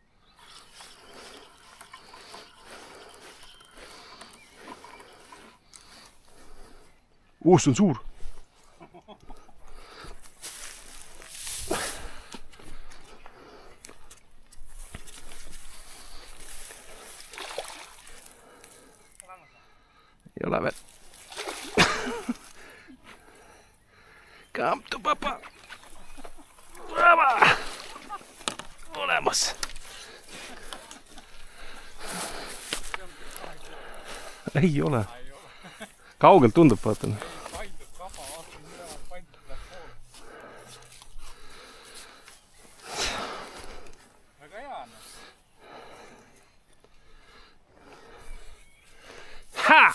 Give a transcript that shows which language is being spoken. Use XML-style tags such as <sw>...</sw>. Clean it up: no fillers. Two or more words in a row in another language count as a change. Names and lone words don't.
<et>See on suur. Ei ole veel.</et> <en>Come to papa.</en> <et>Olemas. Ei ole. Kaugelt tundub, vaatan. Ha!</et>